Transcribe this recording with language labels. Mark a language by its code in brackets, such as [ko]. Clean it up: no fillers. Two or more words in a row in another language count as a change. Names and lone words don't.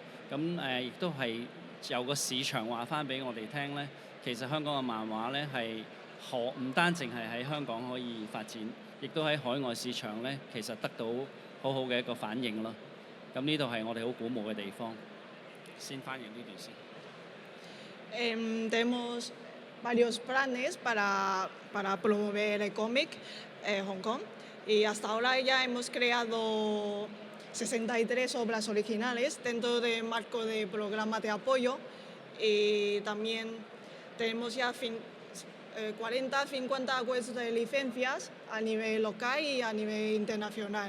[yue] 咁亦都係有個市場話翻俾我哋聽咧，其實香港嘅漫畫咧係唔單淨係喺香港可以發展，亦都喺海外市場咧其實得到好好嘅一個反應咯。咁呢度係我哋好鼓舞嘅地方。先翻譯呢段先。 [es] Tenemos varios planes para promover el cómic en Hong Kong y hasta ahora ya hemos creado 63 obras originales dentro del marco de programa de apoyo y también tenemos ya 40-50 acuerdos de licencias a nivel local y a nivel internacional.